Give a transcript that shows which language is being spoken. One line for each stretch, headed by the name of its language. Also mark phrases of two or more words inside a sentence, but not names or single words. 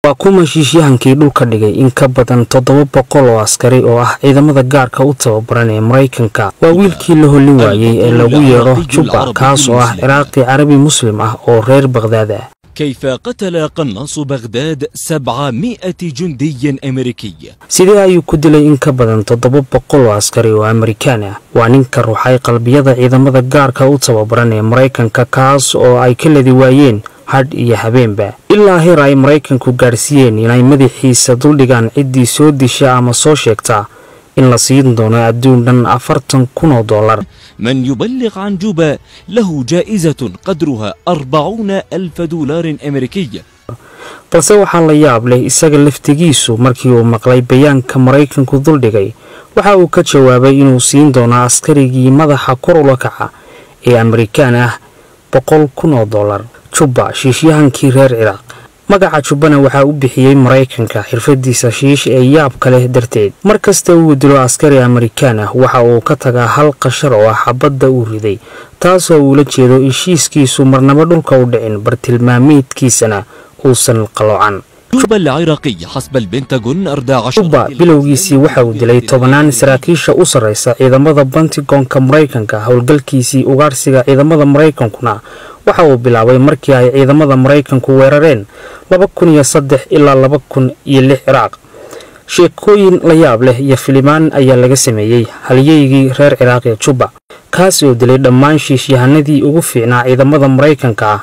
Somali: waa kuma shiishyahankii dhulka dhigay in ka badan 700 oo askari oo ah ciidamada gaarka u tababaran ee Mareykanka. Waa wiilkii la holin waayay ee lagu yeero Juba, kaas oo ah Ciraaqi Carabi Muslim ah oo reer Baghdad ah.
Arabic: كيف قتل قناص بغداد 700 جندي أمريكي؟
Somali: sidee ayuu ku dilay in ka badan 700 oo askari oo Amerikaan ah. waa ninka ruuxay qalbiyada ciidamada gaarka u tababaran ee Mareykanka, kaas oo ay ka leedi waayeen had iyo habeenba ilaa heer ay Mareykanku gaarsiiyeen inay madaxiisa duldhigaan ciddii soo disha ama soo sheegta in la siin doono adduun dhan $40,000.
Arabic: من يبلغ عن جوبا له جائزة قدرها $40,000 أمريكي.
Somali: balse waxaa la yaab leh isaga laftigiisu markii uu maqlay bayaanka Mareykanku duldhigay waxa uu ka jawaabay inuu siin doono askarigii madaxa kor ula kaca ee Amerikaan ah $100,000. Juba, shiishyahankii reer Ciraaq. magaca Jubana waxa uu bixiyay Mareykanka xirfadiisa shiish ee yaab kale darteed. markasta uu dilo askari Amerikaan ah waxa uu ka tagaa hal qashar oo xabadda uu riday, taasoo uu la jeedo heshiiskiisu marnaba dhulka u dhicin bartilmaameedkiisana uusan qaloocan.
Arabic: جوبا العراقي حسب البنتاغون 14
Somali: Juba bilowgiisii waxa uu dilay 10 saraakiisha u sareysa ciidamada Pentagonka Mareykanka. howlgalkiisii ugaarsiga ciidamada Mareykankuna waxa uu bilaabay markii ay ciidamada Mareykanku weerareen 2003 ilaa 2006 Ciraaq. sheekooyin la yaab leh iyo filimaan ayaa laga sameeyay halyeygii reer Ciraaq ee Juba, kaas oo dilay dhammaan shiishyahanadii ugu fiicnaa ciidamada Mareykanka ah.